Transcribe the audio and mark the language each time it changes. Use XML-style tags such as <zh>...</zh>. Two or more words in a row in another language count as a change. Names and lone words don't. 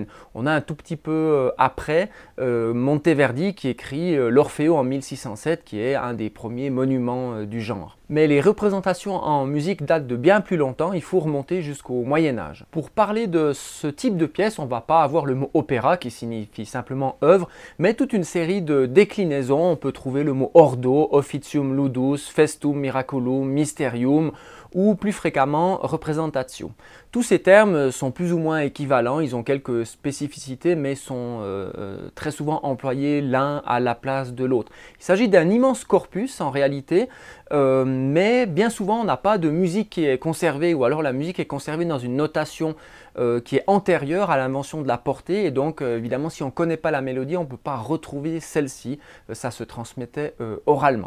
<fr>On a un tout petit peu après Monteverdi qui écrit l'Orfeo en 1607, qui est un des premiers monuments du genre. Mais les représentations en musique datent de bien plus longtemps, il faut remonter jusqu'au Moyen-Âge. Pour parler de ce type de pièce, on ne va pas avoir le mot opéra qui signifie simplement œuvre, mais toute une série de déclinaisons. On peut trouver le mot</fr> <la>ordo, officium ludus, festum miraculum, mysterium,</la> <fr>ou plus fréquemment représentation. Tous ces termes sont plus ou moins équivalents, ils ont quelques spécificités mais sont très souvent employés l'un à la place de l'autre. Il s'agit d'un immense corpus en réalité, mais bien souvent on n'a pas de musique qui est conservée ou alors la musique est conservée dans une notation qui est antérieure à l'invention de la portée et donc évidemment si on ne connaît pas la mélodie on ne peut pas retrouver celle-ci, ça se transmettait oralement.</fr>